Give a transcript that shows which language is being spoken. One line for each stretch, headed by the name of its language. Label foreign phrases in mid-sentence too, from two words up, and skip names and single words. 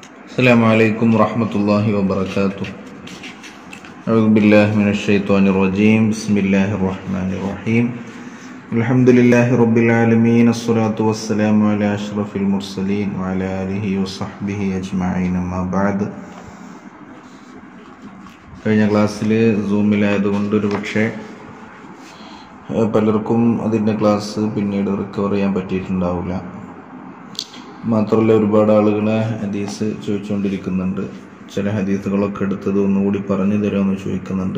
Arabic: السلام عليكم ورحمة الله وبركاته. أعوذ بالله من الشيطان الرجيم. بسم الله الرحمن الرحيم. الحمد لله رب العالمين. الصلاة والسلام على أشرف المرسلين وعلى آله وصحبه أجمعين. أما بعد.
Malayalam: കഴിഞ്ഞ ക്ലാസ്സിൽ സൂമിലായതുകൊണ്ട് ഒരു പക്ഷേ പലർക്കും അതിൻ്റെ ക്ലാസ് പിന്നീട് റിക്കവർ ചെയ്യാൻ പറ്റിയിട്ടുണ്ടാവില്ല. മാത്രമല്ല, ഒരുപാട് ആളുകൾ ഹദീസ് ചോദിച്ചുകൊണ്ടിരിക്കുന്നുണ്ട്. ചില ഹദീസുകളൊക്കെ എടുത്തത് ഒന്നുകൂടി പറഞ്ഞു തരുമെന്ന് ചോദിക്കുന്നുണ്ട്.